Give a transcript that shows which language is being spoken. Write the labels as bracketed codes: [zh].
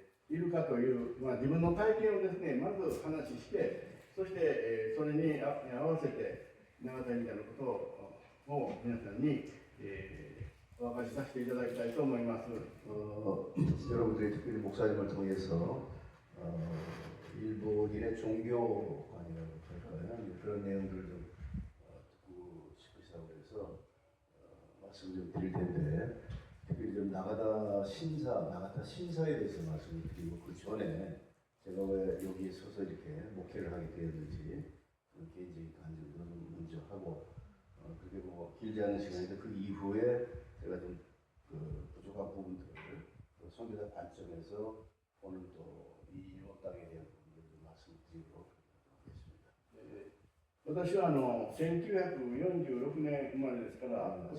[ja] いるかという、自分の体験をですね、まず話して、そして、それに合わせて永田神社のことを皆さんに、お明かしさせていただきたいと思います。 [ko] 여러분들이 특별히 목사님을 통해서 일본인의 종교관이라고 할까요? 그런 내용들을 좀 듣고 싶으시다고 해서 말씀 좀 드릴 텐데, 특별히 좀 나가다 신사에 대해서 말씀을 드리고, 그 전에 제가 왜 여기에 서서 이렇게 목회를 하게 되었는지 개인적인 간증도 먼저 하고, 그렇게 뭐 길지 않은 시간인데 그 이후에 제가 좀 부족한 부분들을 선교사 관점에서 오늘 또 이 일본 땅에 대한 부분들을 좀 말씀드리도록 하겠습니다. [ja] 私は1946年生まれですから、今